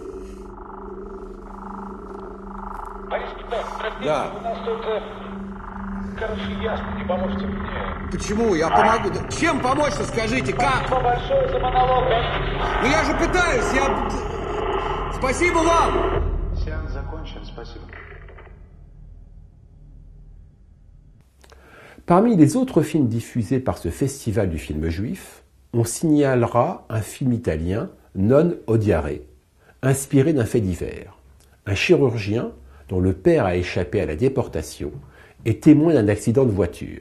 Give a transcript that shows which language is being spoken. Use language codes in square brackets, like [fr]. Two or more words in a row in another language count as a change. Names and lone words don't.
[ru] Борис Петрович, Да. у нас тут, короче, ясно, не поможете мне. Почему? Я помогу. Да чем помочь-то, скажите, как? Спасибо большое за монолог. Ну я же пытаюсь, Спасибо вам! Сеанс закончен, спасибо. [fr] Parmi les autres films diffusés par ce festival du film juif, on signalera un film italien, Non odiare, inspiré d'un fait divers. Un chirurgien, dont le père a échappé à la déportation, est témoin d'un accident de voiture.